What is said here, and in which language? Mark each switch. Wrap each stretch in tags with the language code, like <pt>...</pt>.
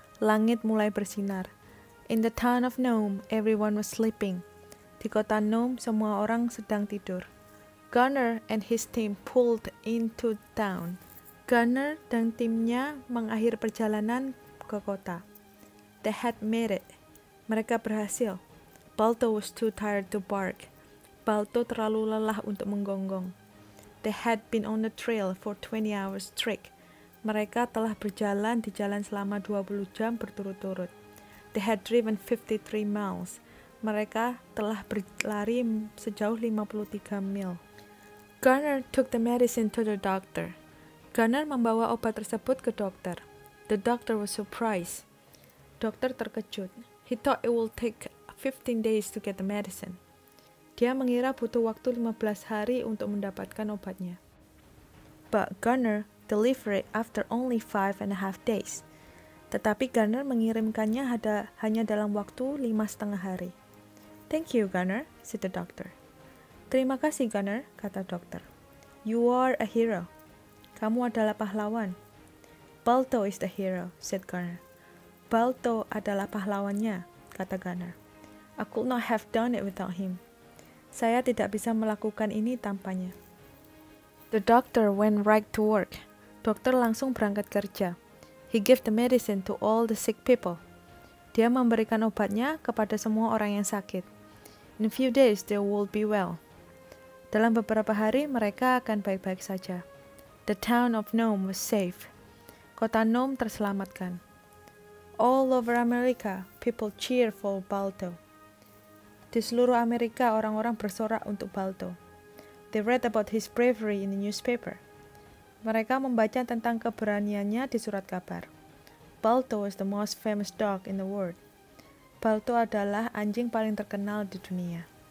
<id>Langit mulai bersinar.</id> <en>In the town of Nome, everyone was sleeping.</en> <id>Di kota Nome, semua orang sedang tidur.</id> <en>Gunner and his team pulled into town.</en> <id>Gunner dan timnya mengakhiri perjalanan ke kota.</id> <en>They had made it.</en> <id>Mereka berhasil.</id> <en>Balto was too tired to bark.</en> <id>Balto terlalu lelah untuk menggonggong.</id> <en>They had been on the trail for 20 hours straight.</en> <id>Mereka telah berjalan di jalan selama 20 jam berturut-turut.</id> <en>They had driven 53 miles.</en> <id>Mereka telah berlari sejauh 53 mil.</id> <en>Gunner took the medicine to the doctor.</en> <id>Gunner membawa obat tersebut ke dokter.</id> <en>The doctor was surprised.</en> <id>Dokter terkejut.</id> <en>He thought it will take 15 days to get the medicine.</en> <id>Dia mengira butuh waktu 15 hari untuk mendapatkan obatnya.</id> <en>But Gunner delivered it after only 5.5 days.</en> <id>Tetapi Gunner mengirimkannya hanya dalam waktu 5,5 hari.</id> <en>Thank you, Gunner, said the doctor.</en> <id>Terima kasih, Gunner, kata dokter.</id> <en>You are a hero.</en> <id>Kamu adalah pahlawan.</id> <en>Balto is the hero, said Gunner.</en> <id>Balto adalah pahlawannya, kata Gunner.</id> <en>I could not have done it without him.</en> <id>Saya tidak bisa melakukan ini tanpanya.</id> <en>The doctor went right to work.</en> <id>Dokter langsung berangkat kerja.</id> <en>He gave the medicine to all the sick people.</en> <id>Dia memberikan obatnya kepada semua orang yang sakit.</id> <en>In a few days they will be well.</en> <id>Dalam beberapa hari mereka akan baik-baik saja.</id> <en>The town of Nome was safe.</en> <id>Kota Nome terselamatkan.</id> <en>All over America, people cheer for Balto.</en> <id>Di seluruh Amerika, orang-orang bersorak untuk Balto.</id> <en>They read about his bravery in the newspaper.</en> <id>Mereka membaca tentang keberaniannya di surat kabar.</id> <en>Balto is the most famous dog in the world.</en> <id>Balto adalah anjing paling terkenal di dunia.</id>